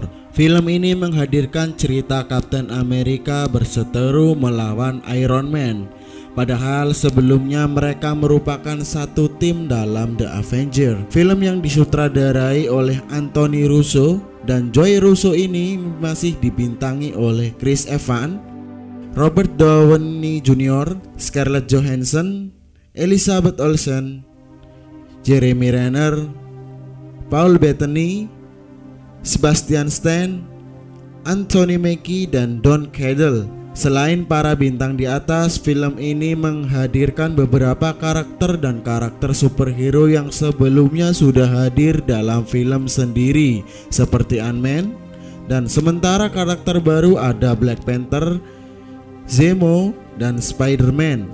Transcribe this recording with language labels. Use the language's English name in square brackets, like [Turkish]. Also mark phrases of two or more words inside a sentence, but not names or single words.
[Indonesian] Film ini menghadirkan cerita Captain America berseteru melawan Iron Man. Padahal sebelumnya mereka merupakan satu tim dalam The Avengers. Film yang disutradarai oleh Anthony Russo dan Joe Russo ini masih dibintangi oleh Chris Evans, Robert Downey Jr., Scarlett Johansson, Elizabeth Olsen, Jeremy Renner, Paul Bettany, Sebastian Stan, Anthony Mackie, dan Don Cheadle. Selain para bintang di atas, film ini menghadirkan beberapa karakter dan karakter superhero yang sebelumnya sudah hadir dalam film sendiri, seperti Ant-Man, dan sementara karakter baru ada Black Panther, Zemo, dan Spider-Man.